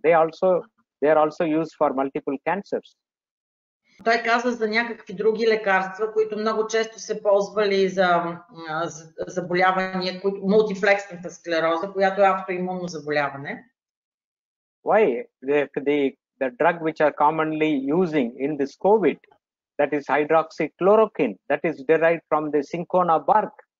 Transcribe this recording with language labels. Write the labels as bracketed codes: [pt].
[en] They are also used for multiple cancers. [bg] Той каза за някакви други лекарства, които много често се ползвали за заболявания, мултиплексната склероза, която е автоимунно заболяване. [en] Why? The drug which are commonly using in this COVID, that is hydroxychloroquine, that is derived from the cinchona bark.